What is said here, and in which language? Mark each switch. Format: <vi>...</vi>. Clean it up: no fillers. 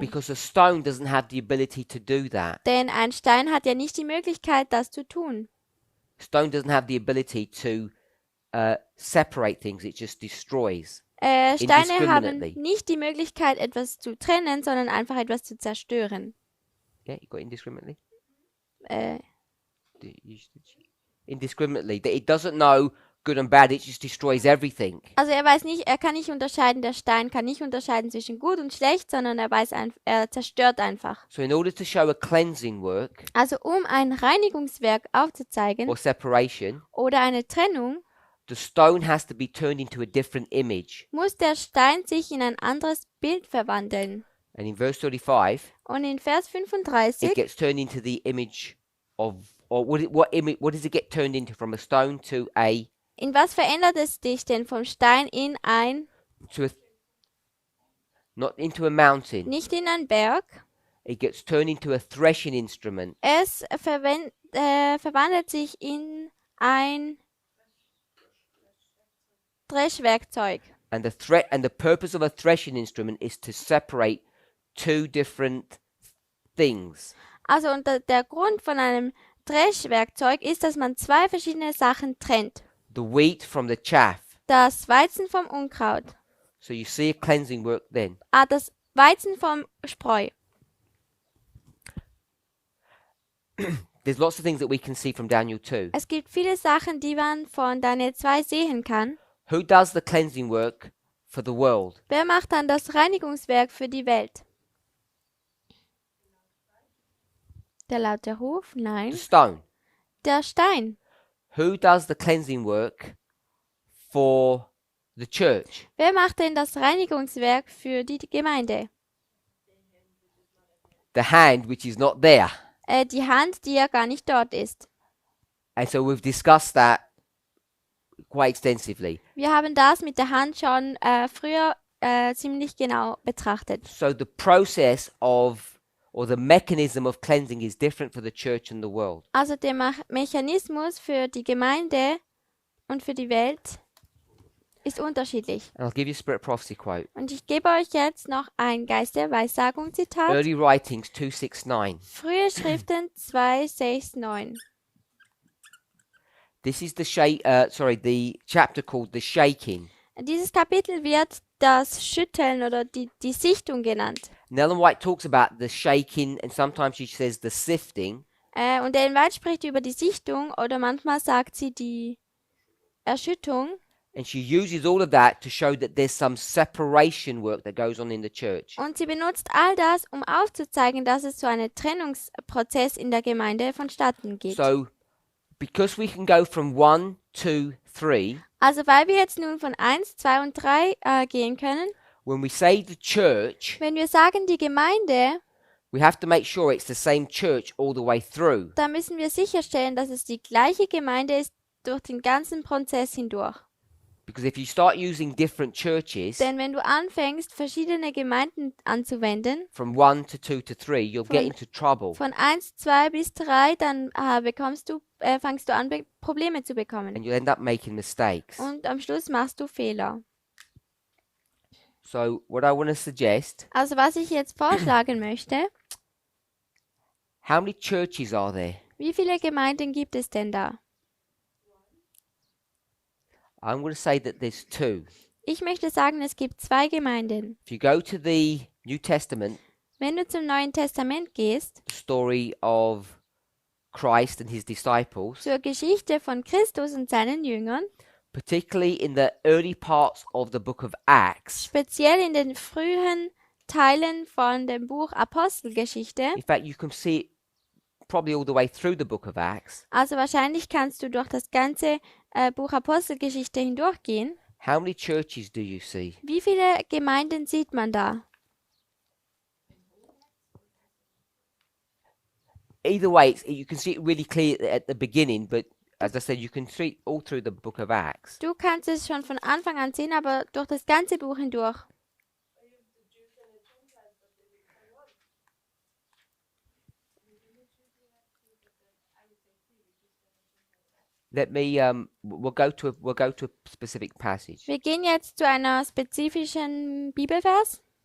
<en>Because a stone doesn't have the ability to do that.</en> <de>Denn ein Stein hat ja nicht die Möglichkeit, das zu tun.</de> <en>Stone doesn't have the ability to separate things. It just destroys.</en> <de>Steine haben nicht die Möglichkeit, etwas zu trennen, sondern einfach etwas zu zerstören.</de> <en>Yeah, you got indiscriminately. Äh, Indiscriminately. That it doesn't know good and bad. It just destroys everything.</en> <de>Also er kann nicht unterscheiden, der Stein kann nicht unterscheiden zwischen gut und schlecht, sondern er zerstört einfach.</de> <en>So in order to show a cleansing work</en> <de>Also um ein Reinigungswerk aufzuzeigen</de> <en>or separation,</en> <de>oder eine Trennung,</de> <en>the stone has to be turned into a different image.</en> <de>muss der Stein sich in ein anderes Bild verwandeln.</de> <en>And in verse 35,</en> <de>Und in Vers</de> <en>it</en> <de>35,</de> <en>gets turned into the image of, or what does it get turned into from a stone to a</en> <de>in was verändert es dich denn vom Stein in</de> <en>not into a mountain.</en> <de>nicht in einen Berg?</de> <en>It gets turned into a threshing instrument.</en> <de>Es verwandelt sich in ein Dreschwerkzeug.</de> <en>And the purpose of a threshing instrument is to separate two different things.</en> <de>Also und der Grund von einem Dreschwerkzeug ist, dass man zwei verschiedene Sachen trennt.</de> <en>The wheat from the chaff.</en> <de>Das Weizen vom Unkraut.</de> <en>So you see a cleansing work then.</en> <de>Das Weizen vom Spreu.</de> <en>There's lots of things that we can see from Daniel 2.</en> <de>Es gibt viele Sachen, die man von Daniel 2 sehen kann.</de> <en>Who does the cleansing work for the world?</en> <de>Wer macht dann das Reinigungswerk für die Welt? Der laute Ruf?</de> <en>The</en> <de>Nein.</de> <en>stone.</en> <de>Der Stein.</de> <en>Who does the cleansing work for the church?</en> <de>Wer macht denn das Reinigungswerk für die Gemeinde?</de> <en>The hand which is not there.</en> <de>Die Hand, die ja gar nicht dort ist.</de> <en>And so we've discussed that quite extensively.</en> <de>Wir haben das mit der Hand schon früher ziemlich genau betrachtet.</de> <en>So the process of, or the mechanism of cleansing is different for the church and the world.</en> <de>Also der Mechanismus für die Gemeinde und für die Welt ist unterschiedlich.</de> <en>And I'll give you a Spirit Prophecy quote.</en> <de>Und ich gebe euch jetzt noch ein Geist der Weissagung Zitat.</de> <en>Early Writings 2:6-9.</en> <de>Frühe Schriften 2,6,9.</de> <en>This is the chapter called The Shaking.</en> <de>Dieses Kapitel wird das Schütteln oder die Sichtung genannt.</de> <en>And Ellen White talks about the shaking and sometimes she says the sifting.</en> <de>Und Ellen White spricht über die Sichtung oder manchmal sagt sie die Erschütterung.</de> <en>And she uses all of that to show that there's some separation work that goes on in the church.</en> <de>Und sie benutzt all das, um aufzuzeigen, dass es so einen Trennungsprozess in der Gemeinde vonstatten geht.</de> <en>So, because we can go from 1, 2, 3,</en> <de>Also weil wir jetzt nun von 1, 2 und 3 gehen können,</de> <en>when we say the church,</en> <de>wenn wir sagen die Gemeinde,</de> <en>we have to make sure it's the same church all the way through.</en> <de>dann müssen wir sicherstellen, dass es die gleiche Gemeinde ist durch den ganzen Prozess hindurch.</de> <en>Because if you start using different churches</en> <de>Denn wenn du anfängst, verschiedene Gemeinden anzuwenden,</de> <en>from 1 to 2 to 3, you'll get into trouble.</en> <de>von 1, 2 bis 3, dann fangst du an, Probleme zu bekommen.</de> <en>And you'll end up making mistakes.</en> <de>Und am Schluss machst du Fehler.</de> <en>So, what I want to suggest,</en> <de>Also was ich jetzt vorschlagen möchte,</de> <en>how many churches are there?</en> <de>wie viele Gemeinden gibt es denn da?</de> <en>I'm going to say that there's two.</en> <de>Ich möchte sagen, es gibt zwei Gemeinden.</de> <en>If you go to the New Testament,</en> <de>Wenn du zum Neuen Testament gehst,</de> <en>the story of Christ and his disciples,</en> <de>zur Geschichte von Christus und seinen Jüngern,</de> <en>particularly in the early parts of the book of Acts,</en> <de>speziell in den frühen Teilen von dem Buch Apostelgeschichte,</de> <en>in fact, you can see it probably all the way through the book of Acts,</en> <de>also wahrscheinlich kannst du durch das ganze Buch Apostelgeschichte hindurchgehen.</de> <en>how many churches do you see?</en> <de>Wie viele Gemeinden sieht man da?</de> <en>Either way, you can see it really clear at the beginning, but as I said, you can see it all through the book of Acts.</en> <de>Du kannst es schon von Anfang an sehen, aber durch das ganze Buch hindurch.</de> <en>Let me we'll go to a specific passage.</en> <de>Wir gehen jetzt zu einer spezifischen Bibelvers.</de>